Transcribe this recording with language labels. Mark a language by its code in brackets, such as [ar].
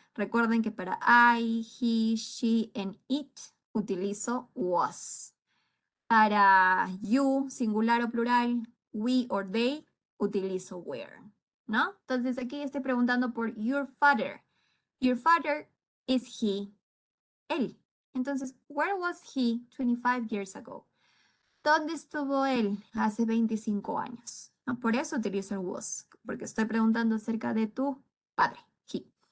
[es] Recuerden que para I, he, she, and it utilizo was. Para you, singular o plural, we or they, utilizo were, ¿no? Entonces aquí estoy preguntando por your father. [en] Your father is he, él. [es] Entonces, [en] where was he 25 years ago? [es] ¿Dónde estuvo él hace 25 años? ¿No? Por eso utilizo el was, porque estoy preguntando acerca de tu padre, he.